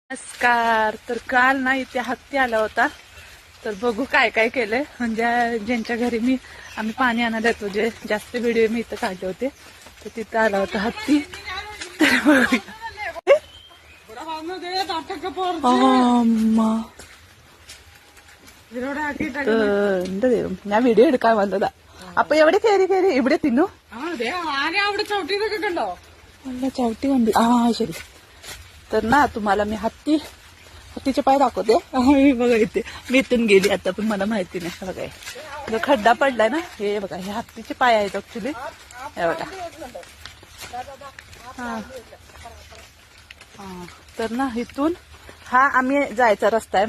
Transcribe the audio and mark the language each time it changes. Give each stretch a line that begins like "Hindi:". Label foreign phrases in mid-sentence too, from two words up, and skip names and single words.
Marathi: नमस्कार. तर काल ना इथे हत्ती आला होता. तर बघू काय काय केलंय. म्हणजे ज्यांच्या घरी आम्ही पाणी आणायला येतो, जे जास्त व्हिडिओ मी इथं काढले होते, तर तिथं आला होता हत्ती. तर बघूया.
Malayalam: ഞാൻ വീഡിയോ എടുക്കാൻ വന്നതാ. അപ്പൊ എവിടെ കയറി ഇവിടെ തിന്നു നല്ല ചവിട്ടി കണ്ടു. ശരി.
Marathi: तर ना तुम्हाला मी हत्तीचे पाय दाखवते. बघा इथे मी इथून गेली आता, पण मला माहिती नाही. बघा जो खड्डा पडलाय ना, हे बघा हे हत्तीचे पाय आहेत ऍक्च्युली. हे बघा. तर ना इथून हा आम्ही जायचा रस्ता आहे.